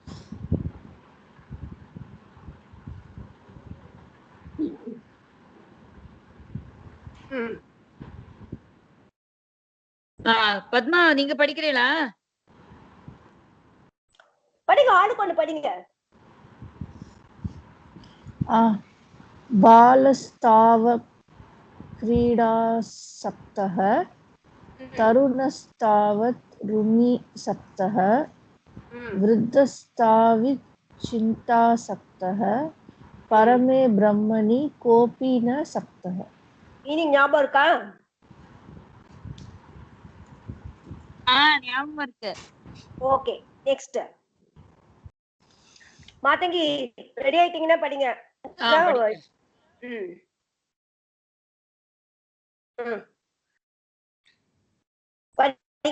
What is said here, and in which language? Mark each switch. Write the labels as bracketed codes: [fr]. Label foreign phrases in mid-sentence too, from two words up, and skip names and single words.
[ta] பத்மா நீங்க படிக்கிறீங்களா? படிங்க, ஆளுக்கு ஒண்ணு படிங்க. [sa] बालस्ताव क्रीडासक्तः तरुणस्तावत् रुमिसक्तः वृद्धस्तावित् चिन्तासक्तः परमे ब्रह्मणि कोऽपि न सक्तः. [ta] இனி ஞாபகம் இருக்கா? ஞாபகம் இருக்கு. [en] okay next. [ta] மாதங்கி ரெடி ஆயிட்டீங்கன்னா படிங்க. படிங்க.